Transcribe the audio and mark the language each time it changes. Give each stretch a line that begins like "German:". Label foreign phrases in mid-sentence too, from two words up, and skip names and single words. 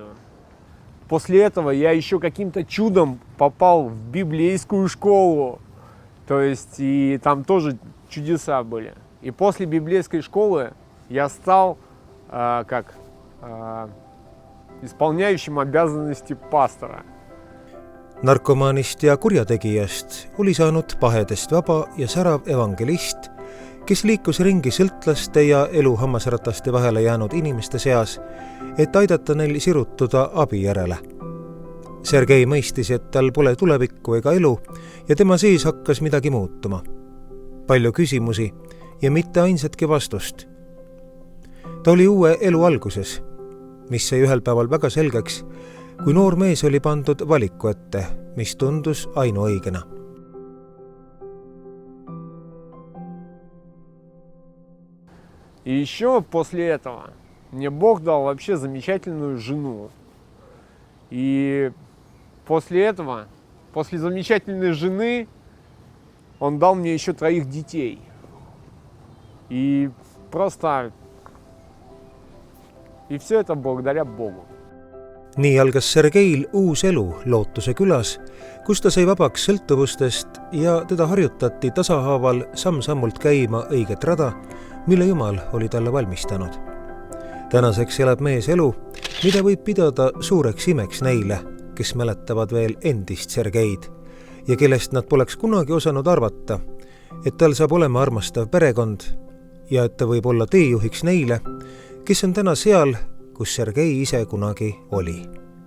Russian: После этого я еще каким-то чудом попал в библейскую школу, то есть и там тоже чудеса были. И после библейской школы я стал исполняющим обязанности пастора.
Estonian: Narkomaanist ja kurjategijast oli saanud pahedest vaba ja särav evangelist, kes liikus ringi sõltlaste ja elu hammasrataste vahele jäänud inimeste seas, et aidata neil sirutuda abi järele. Sergei mõistis, et tal pole tulevikku ega elu ja tema sees hakkas midagi muutuma. Palju küsimusi ja mitte ainsatki vastust. Ta oli uue elu alguses, mis sai ühel päeval väga selgeks, kui noor mees oli pandud valiku ette, mis tundus ainuõigena.
Russian: И еще после этого мне Бог дал вообще замечательную жену. И после этого, после замечательной жены, Он дал мне еще 3 детей. И просто... И все это благодаря Богу.
Estonian: Nii algas Sergeil uus elu Lootuse külas, kus ta sai vabaks sõltuvustest ja teda harjutati tasahaaval samm-sammult käima õiget rada, mille Jumal oli talle valmistanud. Tänaseks elab mees elu, mida võib pidada suureks imeks neile, kes mäletavad veel endist Sergeid ja kellest nad poleks kunagi osanud arvata, et tal saab olema armastav perekond ja et ta võib olla teejuhiks neile, kes on täna seal, kus Sergei ise kunagi oli.